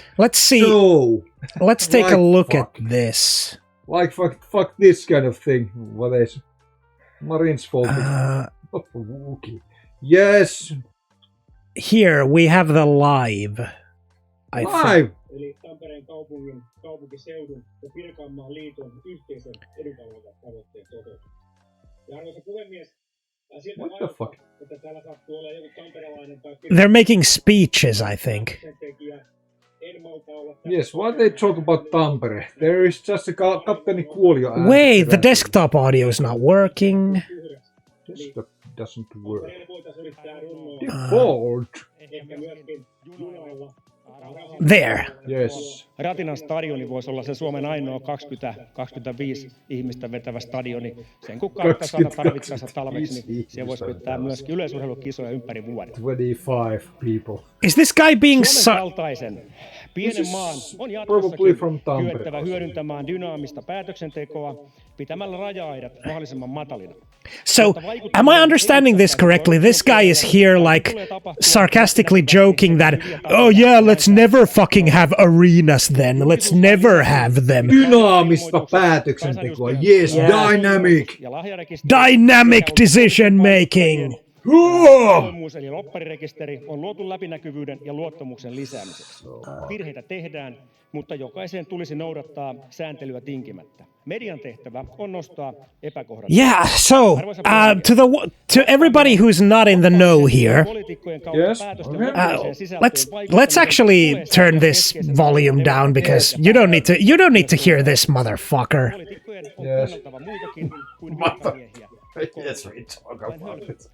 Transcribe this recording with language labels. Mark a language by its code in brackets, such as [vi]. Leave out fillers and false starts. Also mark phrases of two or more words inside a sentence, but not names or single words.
[en] Let's see. So, let's take a look at this. Like fuck this kind of thing. What is Marin's fault? Yes. Here we have the live. Live. [fi] Eli Tampereen kaupungin, kaupunkiseudun ja Pirkanmaan liiton yhteisen edunvalvontatavoitteen toteutus. Ja arvoisa puhemies, siltä vaikuttaa, että täällä sattuu olla joku tamperelainen tai [en] They're making speeches, I think. Yes, why they talk about Tampere? There is just a Kapteeni Kuolio. Wait, the desktop audio is not working. Desktop doesn't work. Default. There. Yes. [fi] Ratinan stadioni voisi olla se Suomen ainoa 20-25 ihmistä vetävä stadioni. Sen kun kautta saada tarvittaessa talveksi, niin siellä voisi pitää myöskin yleisurheilukisoja ympäri vuoden. [en] 25 people. Is this guy being [fi] Suomen kaltaisen pienen maan on jatkossakin kyettävä hyödyntämään dynaamista päätöksentekoa pitämällä raja-aidat mahdollisimman matalina. [en] So, am I understanding this correctly? This guy is here like sarcastically joking that, oh yeah, let's never fucking have arenas then. Let's never have them. [fi] Dynaamista päätöksentekoa. [en] Yes, dynamic. Dynamic decision making. [fi] Avoimuus eli lopparirekisteri on luotu läpinäkyvyyden ja luottamuksen lisäämiseksi. Virheitä tehdään, mutta jokaisen tulisi noudattaa sääntelyä tinkimättä. Median tehtävä on nostaa epäkohdat. [en] Yeah, so to everybody who's not in the know here, let's actually turn this volume down because you don't need to hear this motherfucker. Yes. Yes, we talk about it.